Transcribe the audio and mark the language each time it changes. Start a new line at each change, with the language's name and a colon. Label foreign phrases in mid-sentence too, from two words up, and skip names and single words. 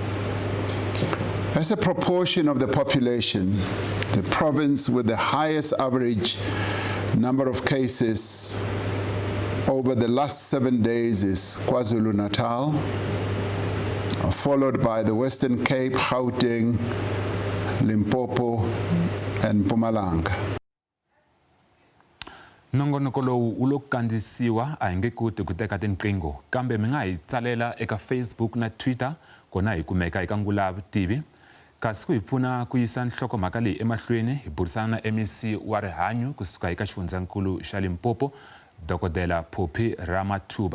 English: As a proportion of the population, the province with the highest average number of cases over the last 7 days is KwaZulu-Natal, followed by the Western Cape, Gauteng, Limpopo, and Mpumalanga.
Tsonga: Nongonoko lowu u lo kandzisiwa a hi nge koti ku teka tinqingho kambe mi nga hi tsalela eka Facebook na Twitter kona hi kumeka eka ngula ya vutivi kasi ku hi pfuna ku yisa nhlokomhaka leyi emahlweni hi burisana na MEC wa rihanyu kusuka eka xifundzankulu xa Limpopo Dokodela Phophi Ramathuba.